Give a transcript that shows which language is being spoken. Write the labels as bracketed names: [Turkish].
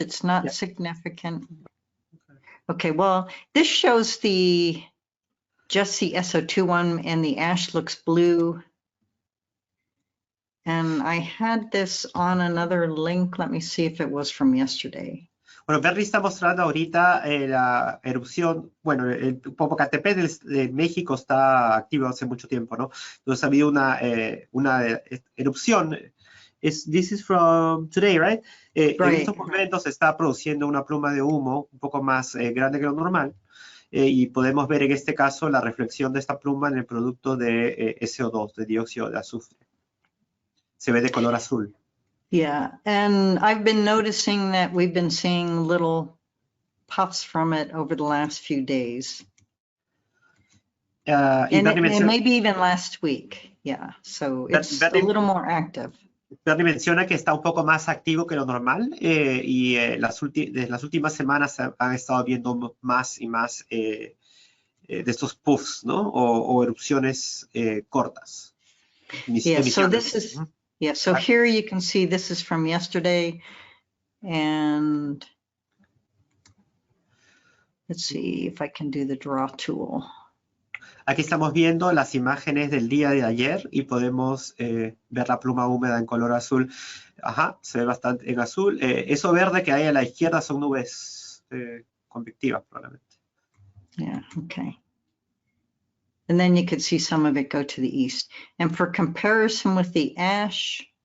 [English] It's not significant. Okay, well, this shows just the SO2 one, and the ash looks blue. And I had this on another link. Let me see if it was from yesterday. [Spanish] Bueno, Bernie está mostrando ahorita la erupción. Bueno, el Popocatépetl de México está activo hace mucho tiempo, ¿no? Entonces ha habido una erupción. [English] This is from today, right? [Spanish] En estos momentos se está produciendo una pluma de humo un poco más grande que lo normal. Y podemos ver en este caso la reflexión de esta pluma en el producto de SO2, de dióxido de azufre. Se ve de color azul. [English] Yeah, and I've been noticing that we've been seeing little puffs from it over the last few days. And maybe even last week. Yeah, so it's a little more active. [Spanish] Bernie menciona que está un poco más activo que lo normal y desde las últimas semanas han estado viendo más y más de estos puffs, ¿no? O erupciones cortas. [English] Yeah, so this is... Yeah, so here you can see this is from yesterday, and let's see if I can do the draw tool. [Spanish] Aquí estamos viendo las imágenes del día de ayer y podemos ver la pluma húmeda en color azul. Ajá, se ve bastante en azul. Eso verde que hay a la izquierda son nubes convectivas probablemente. [English] Yeah, okay. And then you could see some of it go to the east. And for comparison with the ash,